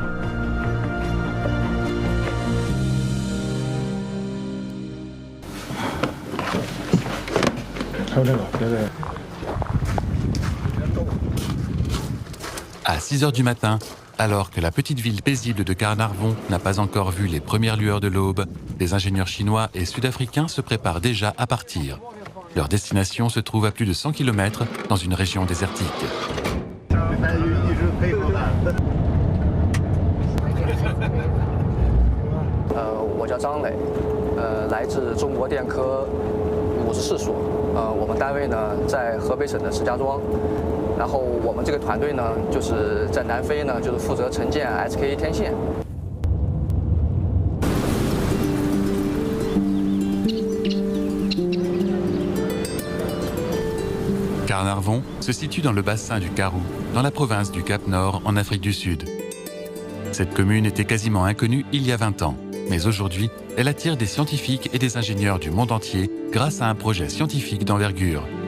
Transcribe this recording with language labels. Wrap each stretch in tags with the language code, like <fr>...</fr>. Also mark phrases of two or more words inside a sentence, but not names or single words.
<fr>À 6h du matin, alors que la petite ville paisible de Carnarvon n'a pas encore vu les premières lueurs de l'aube, des ingénieurs chinois et sud-africains se préparent déjà à partir. Leur destination se trouve à plus de 100 km dans une région désertique.</fr> <zh>我叫张磊，来自中国电科54所，我们单位呢在河北省的石家庄，然后我们这个团队呢就是在南非呢就是负责承建 SKA 天线。</zh> <fr>Carnarvon se situe dans le bassin du Karoo, dans la province du Cap-Nord, en Afrique du Sud. Cette commune était quasiment inconnue il y a 20 ans, mais aujourd'hui, elle attire des scientifiques et des ingénieurs du monde entier grâce à un projet scientifique d'envergure.</fr>